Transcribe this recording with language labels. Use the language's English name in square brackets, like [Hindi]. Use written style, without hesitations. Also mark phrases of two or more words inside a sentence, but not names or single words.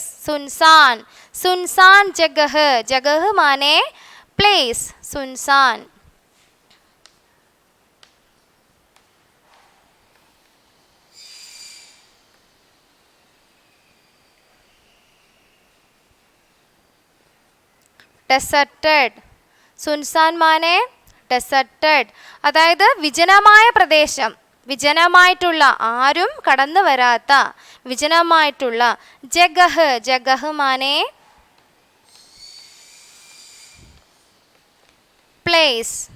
[Hindi] सुनसान, सुनसान जगह, जगह माने प्लेस. सुनसान. डेसर्टेड. सुनसान माने [Malayalam] ഡെസർട്ടഡ്, അതായത് വിജനമായ പ്രദേശം, വിജനമായിട്ടുള്ള, ആരും കടന്നു വരാത്ത വിജനമായിട്ടുള്ള. [Hindi] जगह, जगह माने प्लेस.